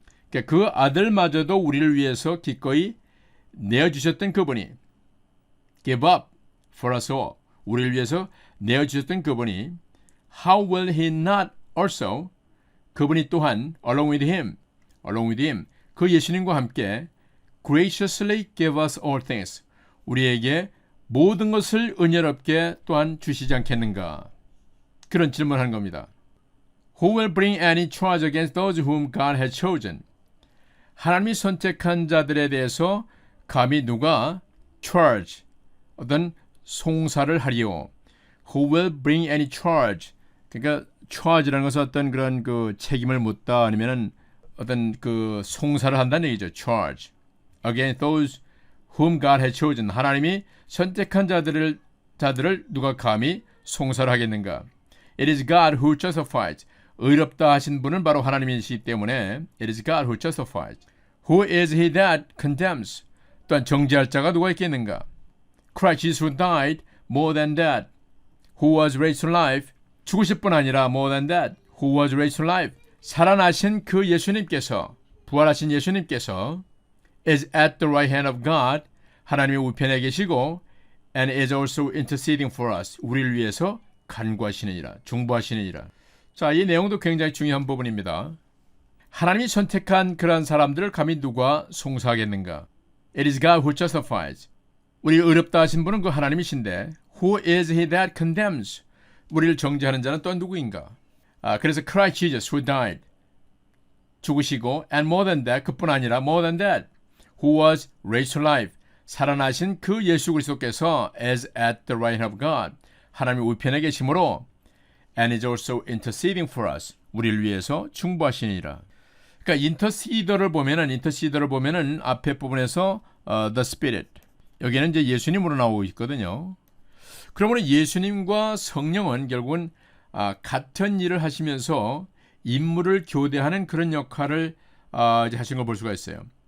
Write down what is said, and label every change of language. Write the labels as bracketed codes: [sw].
[ko] 그러니까 그 아들마저도 우리를 위해서 기꺼이 내어주셨던 그분이 [en] give up for us all, [ko] 우리를 위해서 내어주셨던 그분이 [en] how will he not also, [ko] 그분이 또한 [en] along with him, [ko] 그 예수님과 함께 [en] graciously give us all things, [ko] 우리에게 모든 것을 은혜롭게 또한 주시지 않겠는가? 그런 질문을 한 겁니다. [en] Who will bring any charge against those whom God has chosen? [ko] 하나님이 선택한 자들에 대해서 감히 누가 charge, 어떤 송사를 하리요? [en] Who will bring any charge? [ko] 그러니까 charge라는 것은 어떤 그런 책임을 묻다 아니면은 어떤 송사를 한다는 얘기죠. [en] charge against those whom God has chosen. [ko] 하나님이 선택한 자들을 누가 감히 송사를 하겠는가? [en] It is God who justifies. [ko] 의롭다 하신 분은 바로 하나님이시기 때문에 [en] It is God who justifies. Who is he that condemns? [ko] 또한 정죄할 자가 누가 있겠는가? [en] Christ Jesus who died, more than that, who was raised to life. [ko] 죽으실 뿐 아니라 [en] more than that, who was raised to life. [ko] 살아나신 그 예수님께서, 부활하신 예수님께서 [en] is at the right hand of God, [ko] 하나님의 우편에 계시고 [en] and is also interceding for us, [ko] 우리를 위해서 간구하시느니라, 중보하시느니라. 자, 이 내용도 굉장히 중요한 부분입니다. 하나님이 선택한 그러한 사람들을 감히 누가 송사하겠는가? [en] It is God who justifies. [ko] 우리를 의롭다 하신 분은 그 하나님이신데 [en] Who is he that condemns? [ko] 우리를 정죄하는 자는 또 누구인가? 그래서 [en] Christ Jesus who died, [ko] 죽으시고 [en] and more than that, [ko] 그뿐 아니라 [en] more than that, who was raised to life, [ko] 살아나신 그 예수 그리스도께서 [en] is at the right hand of God, [ko] 하나님의 우편에 계심으로 [en] and is also interceding for us, [ko] 우리를 위해서 중보하시니라. 그러니까 인터시더를 보면은 앞에 부분에서 the Spirit, 여기는 이제 예수님으로 나오고 있거든요. 그러므로 예수님과 성령은 결국은 같은 일을 하시면서 임무를 교대하는 그런 역할을 이제 하신 걸 볼 수가 있어요.